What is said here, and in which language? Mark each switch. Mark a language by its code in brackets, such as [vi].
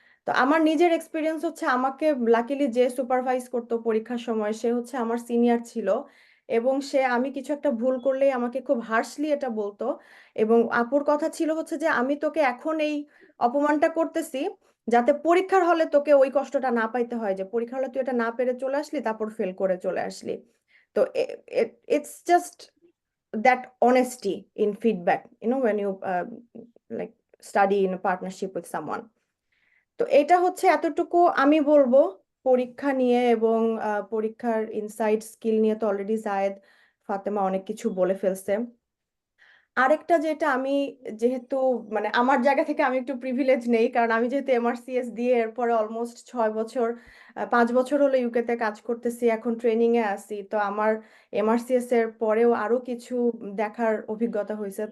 [bn] তো আমার নিজের এক্সপিরিয়েন্স হচ্ছে, আমাকে লাকিলি যে সুপারভাইজ করতো পরীক্ষার সময় সে হচ্ছে আমার সিনিয়র ছিল, এবং সে আমি কিছু একটা ভুল করলেই আমাকে খুব হার্শলি এটা বলতো। এবং আপুর কথা ছিল হচ্ছে যে আমি তোকে এখন এই অপমানটা করতেছি যাতে পরীক্ষার হলে তোকে ওই কষ্টটা না পাইতে হয়, যে পরীক্ষার হলে তুই এটা না পেরে চলে আসলি তারপর ফেল করে চলে আসলি। তো [en] It's just that honesty in feedback, when you like study in a partnership with someone. [bn] তো এটা হচ্ছে এতটুকু আমি বলবো পরীক্ষা নিয়ে, এবং পরীক্ষার ইনসাইট স্কিল নিয়ে তো অলরেডি জায়েদ ফাতেমা অনেক কিছু বলে ফেলছে। আরেকটা যেটা আমি, যেহেতু মানে আমার জায়গা থেকে আমি একটু প্রিভিলেজ নেই, কারণ আমি যেহেতু এমআরসিএস দিয়ে এরপরে অলমোস্ট 6 বছর 5 বছর হলো ইউকেতে কাজ করতেছি, এখন ট্রেনিং এ আছি, তো আমার এমআরসিএস এর পরেও আরো কিছু দেখার অভিজ্ঞতা হয়েছে।